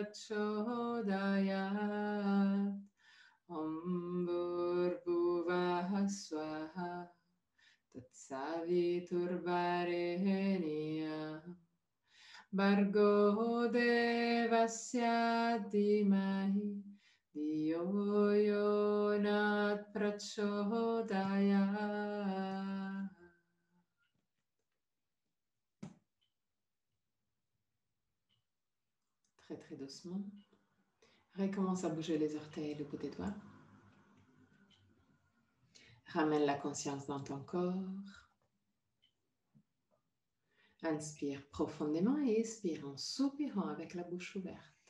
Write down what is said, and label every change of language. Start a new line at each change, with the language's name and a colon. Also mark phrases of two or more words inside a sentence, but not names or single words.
Sanskrit: प्रचोदयात् ॐ भूर्भुवः स्वाहा तत्सवितुर्वरेण्यं भर्गो देवस्य धीमहि धियो यो नः प्रचोदयात्.
French: Très très doucement. Recommence à bouger les orteils et le bout des doigts. Ramène la conscience dans ton corps. Inspire profondément et expire en soupirant avec la bouche ouverte.